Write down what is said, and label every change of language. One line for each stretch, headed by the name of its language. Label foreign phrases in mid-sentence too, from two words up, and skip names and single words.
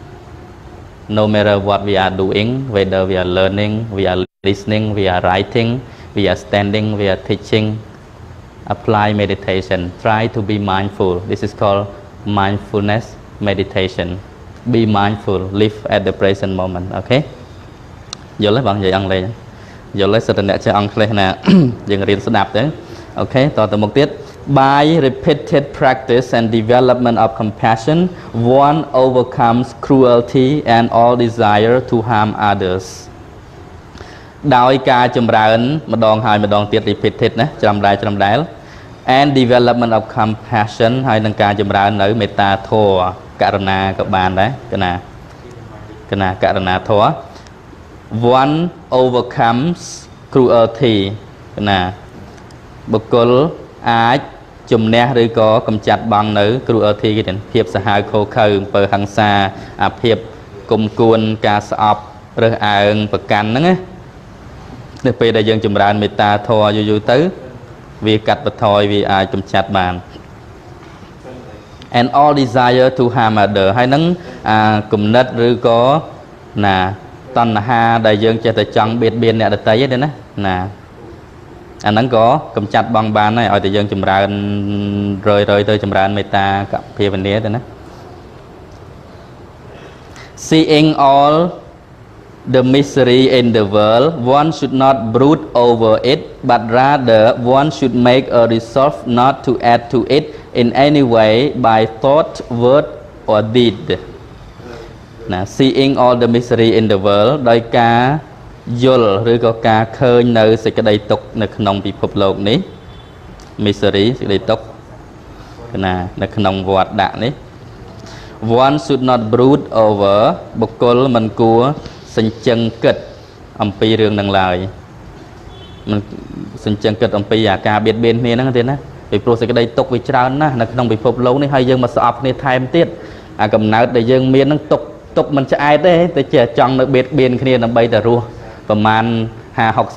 English: no matter what we are doing whether we are learning we are listening we are writing we are standing we are teaching apply meditation try to be mindful this is called mindfulness meditation be mindful live at the present moment okay យ
Khmer: ល់ទេបងនិយាយអង់គ្លេសយល់ទេសិតតែអ្នកចេះអង់គ្លេសណា យើងរៀនស្ដាប់ទៅអូខេតទៅមុខទៀត
English: by repeated practice and development of compassion one overcomes cruelty and all desire to harm others
Khmer: ដោយការចម្រើនម្ដងហើយម្ដងទៀត repeated ណាច្រាំដែល
English: and development of compassion
Khmer: ហើយនឹងការចម្រើន នៅមេត្តាធម៌ករុណាក៏បានដែរកណាករុណាធម៌
English: one overcomes cruelty
Khmer: កណាបុគ្គលអាចជំនះឬក៏កម្ចាត់បងនៅ cruelty គេទាំងភាពសាហាវខូខើអំពើហិង្សាអាភាពគុំគួនការស្អប់រើសអើងប្រកាន់ហ្នឹងណានៅពេលដែលយើងចម្រើនមេត្តាធម៌យូរទៅវាកាត់បន្ថយវាអាចកម្ចាត់បាន
English: and all desire to harm other
Khmer: ហើយនឹងគំនិតឬក៏ណាតណ្ហាដែលយើងចេះតែចង់បៀតបៀនអ្នកដទៃទេណាអាហ្នឹងក៏កម្ចាត់បងបានដែរឲ្យតែយើងចម្រើនរយទៅចម្រើនមេត្តាកភាវនាទៅណា
English: seeing all the misery in the world one should not brood over it but rather one should make a resolve not to add to it in any way by thought word or deed ណា seeing all the misery in the world
Khmer: ដោយការយល់ឬក៏ការឃើញនៅសេចក្តីទុក្ខនៅក្នុងពិភពលោកនេះ misery សេចក្តីទុក្ខណានៅក្នុងវដ្តដាក់នេះ
English: one should not brood over
Khmer: បុគ្គលមិនគួរសញ្ជឹងគិតអំពីរឿងនឹងឡើយមិនសញ្ជឹងគិតអំពីអាការបៀតបៀន គ្នាហ្នឹងទេណាពីព្រោះសេចក្តីទុក្ខវាច្រើនណាស់នៅក្នុងពិភពលោកនេះហើយយើងមកស្អប់គ្នាថែមទៀតអាកំណើតដែលយើងមានហ្នឹងទុក្ខមិនឆ្អែតទេតែជាចង់នៅបៀតបៀនគ្នាដើម្បីតែរស់ប្រហែល50